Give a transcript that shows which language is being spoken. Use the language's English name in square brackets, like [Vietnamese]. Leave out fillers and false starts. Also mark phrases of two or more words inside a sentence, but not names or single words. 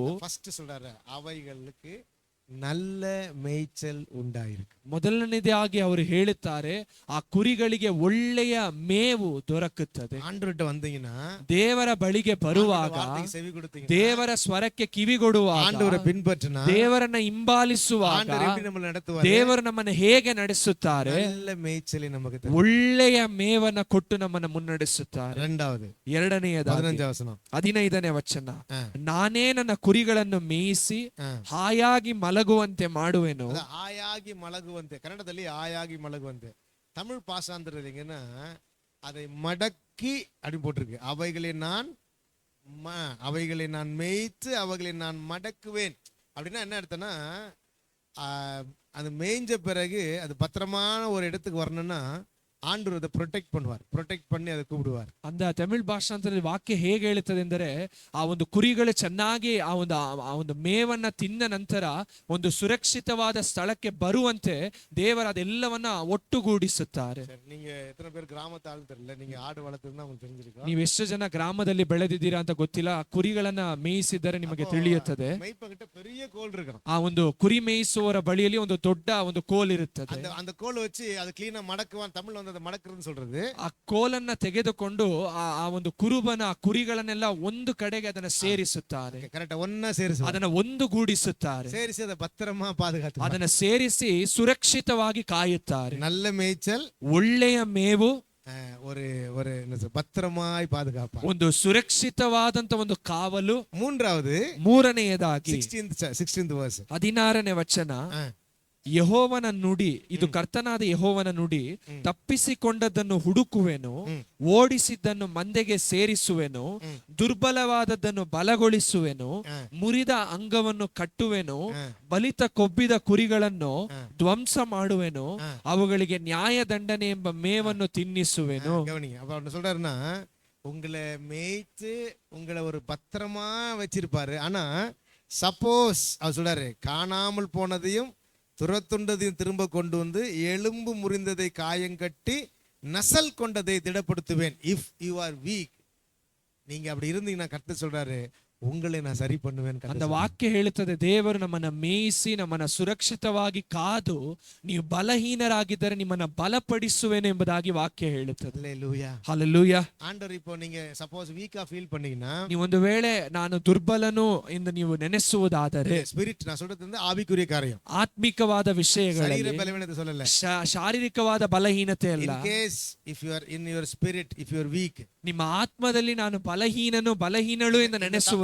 [Tamil] ஃபர்ஸ்ட் சொல்றாரு அவைகளுக்கு நல்ல மேய்ச்சல் உண்டாயிருக்கு. [Kannada] ಮೊದಲನೇದಾಗಿ ಅವರು ಹೇಳುತ್ತಾರೆ ಆ ಕುರಿಗಳಿಗೆ ಒಳ್ಳೆಯ ಮೇವು ದೊರಕುತ್ತದೆ. [Tamil] ஆண்டவர்ட்ட வந்தீங்கன்னா, [Kannada] ದೇವರ ಬಳಿಗೆ ಬರುವಾಗ, [Tamil] வார்த்தைக்கு செவி கொடுத்தீங்கன்னா, [Kannada] ದೇವರ ಸ್ವರಕ್ಕೆ ಕಿವಿಗೊಡುವಾಗ, [Tamil] ஆண்டவரை பின்பற்றினா, [Kannada] ದೇವರನ್ನ ಹಿಂಬಾಲಿಸುವಾಗ [Tamil] ஆண்டவர் எப்படி நம்மளை நடத்துவாரு? [Kannada] ದೇವರು ನಮ್ಮನ್ನು ಹೇಗೆ ನಡೆಸುತ್ತಾರೆ? [Tamil] நல்ல மேய்ச்சலை நமக்கு தருவார். [Kannada] ಒಳ್ಳೆಯ ಮೇವನ್ನ ಕೊಟ್ಟು ನಮ್ಮನ್ನು ಮುನ್ನಡೆಸುತ್ತಾರೆ. [Tamil] இரண்டாவது [Kannada] ಎರಡನೆಯದಾಗಿ [Tamil] 15வது வசனம். [Kannada] 15ನೇ ವಚನ, ஆ. ನಾನೇ ನನ್ನ ಕುರಿಗಳನ್ನು ಮೇಯಿಸಿ ஆ. ಹಾಯಾಗಿ ಮಲಗುವಂತೆ ಮಾಡುವೆನು. அது ಹಾಯಾಗಿ ಮಲಗುವಂತೆ, கன்னடದಲ್ಲಿ ಹಾಯಾಗಿ ಮಲಗುವಂತೆ. [Tamil] தமிழ் பாசாந்தரம் எங்கன்னா அதை மடக்கி அப்படி போட்டிருக்கு. அவைகளை நான் மேய்த்து அவைகளை நான் மடக்குவேன். அப்படின்னா என்ன அர்த்தம்னா, அது மேய்ஞ்ச பிறகு அது பத்திரமான ஒரு இடத்துக்கு வரணும்னா ஆண்டவர் அதை ಪ್ರೊಟೆಕ್ಟ್ பண்ணுவார். ಪ್ರೊಟೆಕ್ಟ್ பண்ணி அதை கூப்பிடுவார். [Kannada] ಅಂದ ತಮಿಳ್ ಭಾಷಾಂತರದಲ್ಲಿ ವಾಕ್ಯ ಹೇಗೆ ಹೇಳುತ್ತದೆ ಎಂದರೆ, ಆ ಒಂದು ಕುರಿಗಳು ಚೆನ್ನಾಗಿ ಆ ಒಂದು ಮೇವನ್ನ ತಿಂದ ನಂತರ ಒಂದು ಸುರಕ್ಷಿತವಾದ ಸ್ಥಳಕ್ಕೆ ಬರುವಂತೆ ದೇವರ ಅದೆಲ್ಲವನ್ನ ಒಟ್ಟುಗೂಡಿಸುತ್ತಾರೆ. [Tamil] நீங்க எத்தனை பேர் கிராமத்து ஆள் தெரியல, நீங்க ஆடு வளர்த்துன்னா உங்களுக்கு தெரிஞ்சிருக்கும். [Kannada] ನೀವು ಎಷ್ಟು ಜನ ಗ್ರಾಮದಲ್ಲಿ ಬೆಳೆದಿದ್ದೀರಾ ಅಂತ ಗೊತ್ತಿಲ್ಲ. ಆ ಕುರಿಗಳನ್ನ ಮೇಯಿಸಿದರೆ ನಿಮಗೆ ತಿಳಿಯುತ್ತದೆ. [Tamil] மெய்ப்பங்கிட்ட பெரிய கோல் இருக்கணும். [Kannada] ಆ ಒಂದು ಕುರಿ ಮೇಯಿಸುವವರ ಬಳಿಯಲ್ಲಿ ಒಂದು ದೊಡ್ಡ ಒಂದು ಕೋಲ್ ಇರುತ್ತದೆ. [Tamil] அந்த கோல் வச்சு அதை ಕ್ಲೀನಾ ಮಡக்குவான். தமிழ்ல வந்து அதை ಮಡக்குறதுன்னு சொல்றது. [Kannada] ಆ ಕೋಲನ್ನ ತೆಗೆದುಕೊಂಡು ಆ ಒಂದು ಕುರುಬನ ಕುರಿಗಳನ್ನೆಲ್ಲ ಒಂದು ಕಡೆಗೆ ಅದನ್ನ ಸೇರಿಸುತ್ತಾರೆ. ಕರೆಕ್ಟ್, ஒண்ணா ಸೇರಿಸಿ ಅದನ್ನ ಒಂದುಗೂಡಿಸುತ್ತಾರೆ. [Tamil] ಸೇರಿಸಿ அதை பத்திரமா பாதுகாத்து [Kannada] ಅದನ್ನ ಸೇರಿಸಿ ಸುರಕ್ಷಿತವಾಗಿ ಕಾಯುತ್ತಾರೆ. [Tamil] நல்ல மேய்ச்சல், [Kannada] ಒಳ್ಳೆಯ ಮೇವು, [Tamil] ஒரு ஒரு பத்திரமாய் பாதுகாப்பார். [Kannada] ಒಂದು ಸುರಕ್ಷಿತವಾದಂತ ಒಂದು ಕಾವಲು. [Tamil] மூன்றாவது [Kannada] ಮೂರನೆಯದಾಗಿ [English] 16th verse. [Kannada] 16ನೇ ವಚನ, ಯೆಹೋವನ ನುಡಿ, ಇದು ಕರ್ತನಾದ ಯೆಹೋವನ ನುಡಿ, ತಪ್ಪಿಸಿಕೊಂಡದ್ದನ್ನು ಹುಡುಕುವೆನು, ಓಡಿಸಿದ್ದನ್ನು ಮಂದೆಗೆ ಸೇರಿಸುವೆನು, ದುರ್ಬಲವಾದದ್ದನ್ನು ಬಲಗೊಳಿಸುವೆನು, ಮುರಿದ ಅಂಗವನ್ನು ಕಟ್ಟುವೆನು, ಬಲಿತ ಕೊಬ್ಬಿದ ಕುರಿಗಳನ್ನು ಧ್ವಂಸ ಮಾಡುವೆನು, ಅವುಗಳಿಗೆ ನ್ಯಾಯ ದಂಡನೆ ಎಂಬ ಮೇವನ್ನು ತಿನ್ನಿಸುವೆನು. [Tamil] கவனிங்க, அப்ப அவர் சொல்றாருன்னா, உங்களை மேய்த்து உங்களை ஒரு பத்திரமா வச்சிருப்பாரு. ஆனா சப்போஸ் அவர் சொல்றாரு, காணாமல் போனதையும் துரத்துண்டதையும் திரும்ப கொண்டு வந்து எலும்பு முறிந்ததை காயங்கட்டி நசல் கொண்டதை திடப்படுத்துவேன். [English] if you are weak, [Tamil] நீங்க அப்படி இருந்தீங்கன்னா கர்த்தர் சொல்றாரு, உங்களை நான் சரி பண்ணுவேன். [Kannada] அந்த ವಾಕ್ಯ ಹೇಳುತ್ತದೆ, ದೇವರು ನಮ್ಮನ್ನ ಮೇಯಿಸಿ ನಮ್ಮನ್ನ ಸುರಕ್ಷಿತವಾಗಿ ಕಾದು ನೀವು ಬಲಹೀನರಾಗಿದ್ದರೆ ನಿಮ್ಮನ್ನ ಬಲಪಡಿಸುವೆನು ಎಂಬುದಾಗಿ ವಾಕ್ಯ ಹೇಳುತ್ತದೆ. [Tamil] ஹல்லேலூயா, [Kannada] ಹಲ್ಲೆಲೂಯಾ. [Tamil] ஆண்டவர் இப்போ நீங்க சப்போஸ் வீக்கா ஃபீல் பண்ணீங்கன்னா, [Kannada] ನೀವು ಒಂದು ವೇಳೆ ನಾನು ದುರ್ಬಲನು ಎಂದು ನೀವು ನೆನೆಸುವುದಾದರೆ, [Tamil] ஸ்பிரிட், நான் சொல்றது வந்து ஆவிக்குரிய காரியம், [Kannada] ಆತ್ಮಿಕವಾದ ವಿಷಯಗಳಲ್ಲಿ, [Tamil] சரீர பலவீனத்தை சொல்லல, [Kannada] ಶಾರೀರಿಕವಾದ ಬಲಹೀನತೆ ಅಲ್ಲ. [English] in case if you are in your spirit, if you are weak, [Kannada] ನಿಮ್ಮ ಆತ್ಮದಲ್ಲಿ ನಾನು ಬಲಹೀನಳು ಎಂದು ನೆನೆಸುವುದಾದರೆ,